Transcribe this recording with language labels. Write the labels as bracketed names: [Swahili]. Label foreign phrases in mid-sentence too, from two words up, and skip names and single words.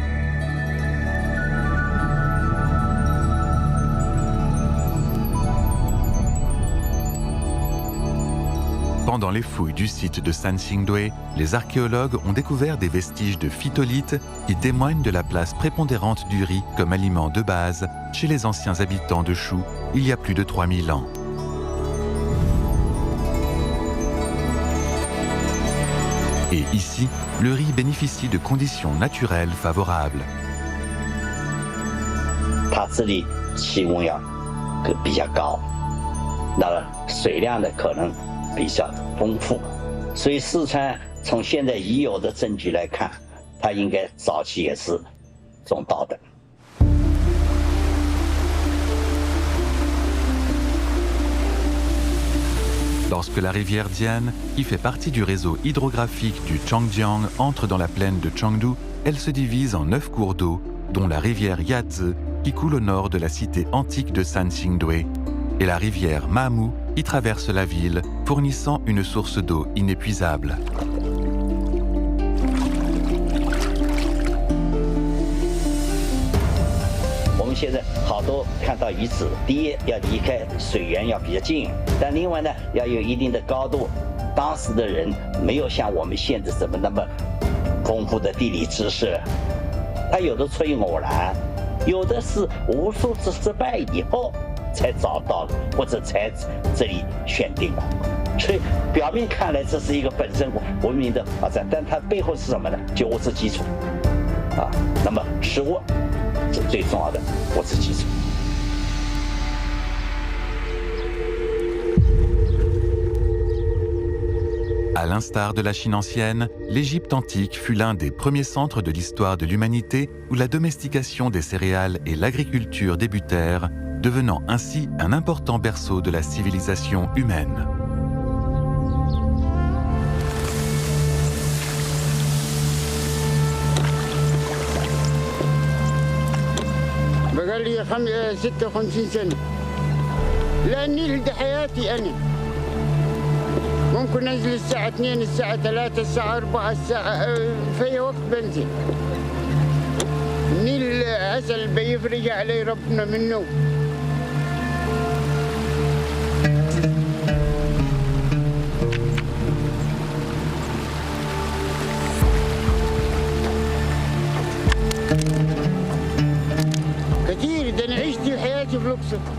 [French] Pendant les fouilles du site de Sansingdwe, les archéologues ont découvert des vestiges de phytolithes qui témoignent de la place prépondérante du riz comme aliment de base chez les anciens habitants de Shu il y a plus de 3000 ans. Et ici, le riz bénéficie de conditions naturelles favorables. [Chinese] 它这里气温要比较高，那么水量呢可能比较丰富，所以四川从现在已有的证据来看，它应该早期也是种稻的。 [French] Lorsque la rivière Dian, qui fait partie du réseau hydrographique du Changjiang, entre dans la plaine de Chengdu, elle se divise en 9 cours d'eau, dont la rivière Yazi, qui coule au nord de la cité antique de Sansingdwe, et la rivière Mamu, qui traverse la ville, fournissant une source d'eau inépuisable. [Chinese] On 现在好多看到遗址，第一要离开水源要比较近，但另外呢要有一定的高度。当时的人没有像我们现在这么那么丰富的地理知识，他有的出于偶然，有的是无数次失败以后才找到的，或者才这里选定的。所以表面看来这是一个本身文明的发展，但它背后是什么呢？就物质基础啊。那么食物。 是最重要的物质基础。 [French] À l'instar de la Chine ancienne, l'Égypte antique fut l'un des premiers centres de l'histoire de l'humanité où la domestication des céréales et l'agriculture débutèrent, devenant ainsi un important berceau de la civilisation humaine. [Arabic] بقال لي 56 سنة لأني لدي حياتي أنا ممكن أنزل الساعة 2 الساعة 3 الساعة 4 الساعة في أي وقت بنزل النيل عسل بيفرج علي ربنا منه كثير ده أنا عشت حياتي في الأقصر